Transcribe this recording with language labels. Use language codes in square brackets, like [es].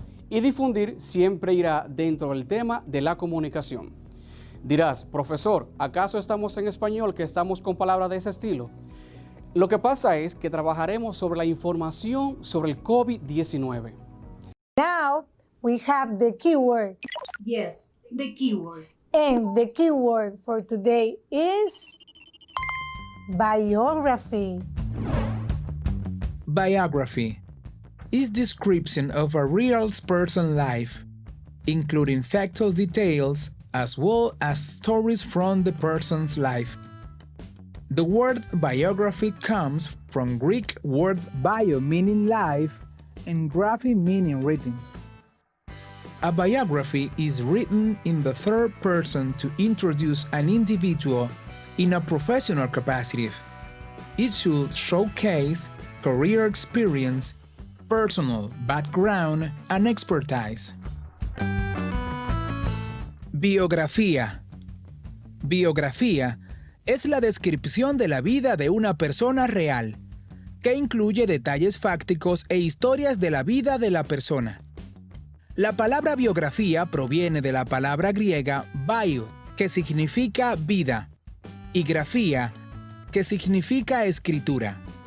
[es] Y difundir siempre irá dentro del tema de la comunicación. Dirás, profesor, ¿acaso estamos en español que estamos con palabras de ese estilo? Lo que pasa es que trabajaremos sobre la información sobre el COVID-19. [en] Now we have the keyword. Yes, the keyword. And the keyword for today is biography. Biography is description of a real person's life, including factual details as well as stories from the person's life. The word biography comes from Greek word bio meaning life and graphy meaning written. A biography is written in the third person to introduce an individual in a professional capacity. It should showcase career experience, personal background, and expertise. [es] Biografía. Biografía es la descripción de la vida de una persona real, que incluye detalles fácticos e historias de la vida de la persona. La palabra biografía proviene de la palabra griega bio, que significa vida, y grafía, que significa escritura.